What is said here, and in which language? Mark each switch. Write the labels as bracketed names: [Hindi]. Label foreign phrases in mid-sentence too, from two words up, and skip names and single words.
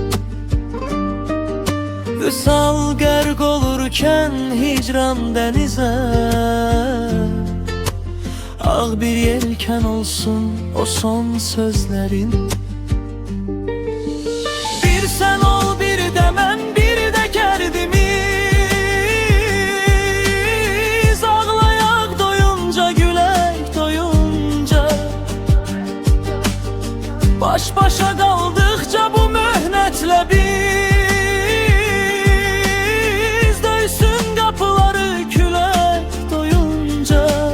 [Azerbaijani] Vüsal qərq olurkən hicran dənizə, ağ bir yelken olsun o son sözlerin. Bir sen ol, bir de mən, bir de kərdimiz. Ağlayaq doyunca, gülək doyunca. Baş başa qaldıqca bu möhnətlə biz, döysün qapıları külək doyunca.